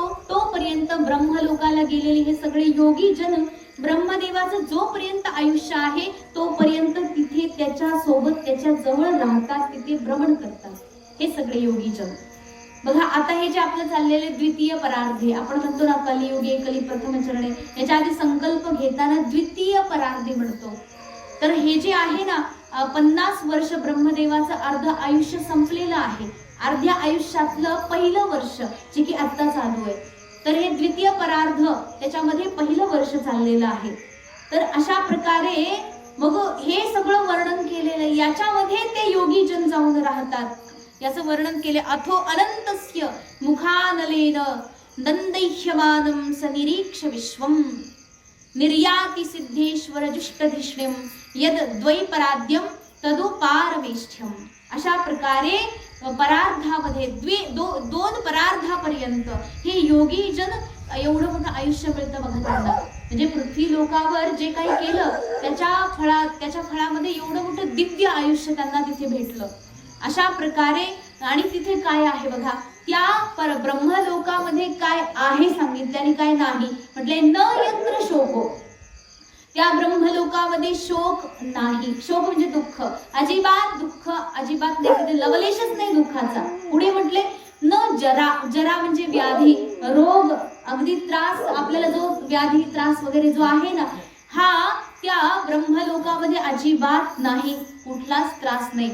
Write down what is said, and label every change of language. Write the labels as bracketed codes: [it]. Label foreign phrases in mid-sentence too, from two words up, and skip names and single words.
[mr] तोपर्यंत ब्रह्मलोकाला गेलेले हे सगळे योगी जन ब्रह्मदेवाचं जोपर्यंत आयुष्य आहे तोपर्यंत तिथे त्याच्या सोबत त्याच्या जवळ राहतात, तिथे भ्रमण करतात हे सगळे योगी जन. बघा, आता हे जे आपलं चाललेले [sa] द्वितीय परार्धे, [mr] आपण म्हणतो ना [sa] कलियुगे कली प्रथम चरणे, [mr] याच्या आधी संकल्प घेताना [sa] द्वितीय परार्धे [mr] म्हणतो. तर हे जे आहे ना 50 वर्ष ब्रह्मदेवाचं अर्ध आयुष्य संपलेलं आहे. अर्ध्या आयुष्यातलं पहिलं वर्ष जे की आता चालू आहे, तर हे द्वितीय परार्ध त्याच्यामध्ये पहिलं वर्ष चाललेलं आहे. तर अशा प्रकारे मग हे सगळं वर्णन केलेलं, याच्यामध्ये ते योगी जन जाऊन राहतात. याचं वर्णन केले, [sa] अथो अनंतस्य मुखानलेन दंदैह्यमानं सनिरीक्ष विश्वम निर्याति सिद्धेश्वर जुष्टधिष्ण्यम यद द्वैपराद्यम तदुपारमेष्ठ्यम. [mr] अशा प्रकारे परार्धामध्ये 2 परार्धापर्यंत हे योगी जन एवढं मोठं आयुष्य मिळतं बघा त्यांना. म्हणजे पृथ्वी लोकावर जे काही केलं त्याच्या फळामध्ये एवढं मोठं दिव्य आयुष्य त्यांना तिथे भेटलं. अशा प्रकारे आणि तिथे काय आहे बघा, त्या ब्रह्मलोकामध्ये काय आहे सांगितले आणि काय नाही म्हटले, [sa] न यत्र शोको. [mr] त्या ब्रह्मलोकामध्ये शोक नाही. शोक म्हणजे दुःख, अजिबात दुःख अजिबात नाही, तिथे लवलेशच नाही दुःखाचा. पुढे म्हटले [sa] न जरा. [mr] जरा म्हणजे व्याधी, रोग, अगदी त्रास, आपल्याला जो व्याधी त्रास वगैरे जो आहे ना, हा त्या ब्रह्मलोकामध्ये अजिबात नाही, कुठलाच त्रास नाही.